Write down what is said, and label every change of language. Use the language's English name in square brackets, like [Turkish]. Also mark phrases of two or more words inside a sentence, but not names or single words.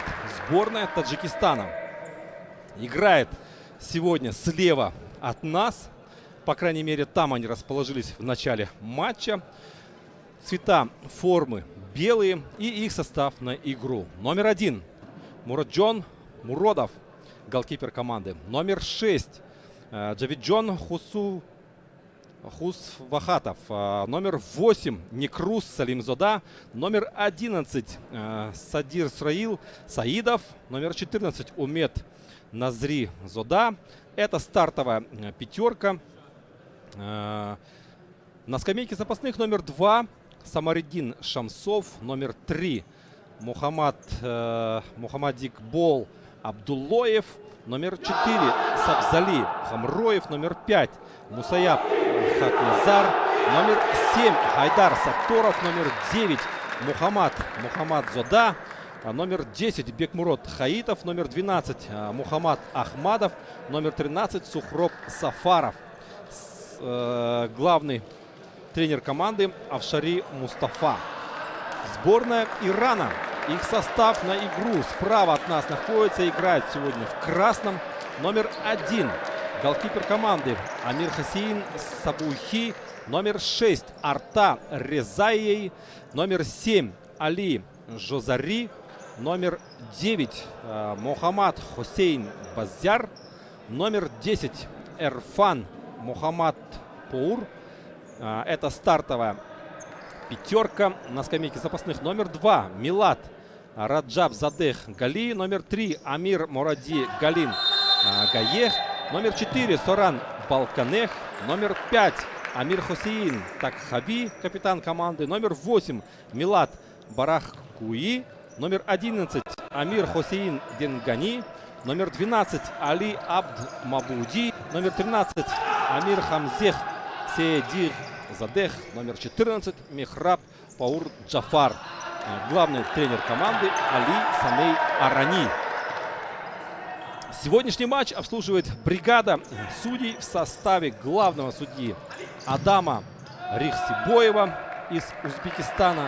[Russian] Сборная Таджикистана играет сегодня слева от нас. По крайней мере, там они расположились в начале матча. Цвета формы белые и их состав на игру. Номер 1 Мураджон Муродов, голкипер команды. Номер 6 Джавиджон Хусвахатов. Номер 8 Некрус Салимзода. Номер 11 Садир Сраил Саидов. Номер 14 Умет Назри Зода. Это стартовая пятерка. На скамейке запасных номер 2 Самариддин Шамсов. Номер 3 Мухаммадикбол Абдуллоев. Номер 4 Сабзали Хамроев. Номер 5 Мусаяб Хакназар. Номер 7 Хайдар Сатторов. Номер 9 Мухаммад Зода. Номер 10 Бекмурод Хаитов. Номер 12 Мухаммад Ахмадов. Номер 13 Сухроб Сафаров. Главный тренер команды Авшари Мустафа. Сборная Ирана. Их состав на игру справа от нас находится. Играет сегодня в красном. Номер 1 голкипер команды Амир Хасейн Сабухи. Номер 6 Арта Резаей. Номер 7 Али Жозари. Номер 9 Мухаммад Хусейн Базяр. Номер 10 Эрфан Мухаммад Паур. Это стартовая пятерка. На скамейке запасных номер 2 Милад Раджаб Задех Гали. Номер 3 Амир Муради Галин Гаех. Номер 4 Соран Балканех. Номер 5 Амир Хусейн Такхаби, капитан команды. Номер 8 Милад Барахкуи. Номер 11 Амир Хусейн Денгани. Номер 12 Али Абд Мабуди. Номер 13 Амир Хамзех Седир Задех. Номер 14 Мехраб Паур Джафар. Главный тренер команды Али Саней Арани. Сегодняшний матч обслуживает бригада судей в составе главного судьи Адама Рихсибоева из Узбекистана.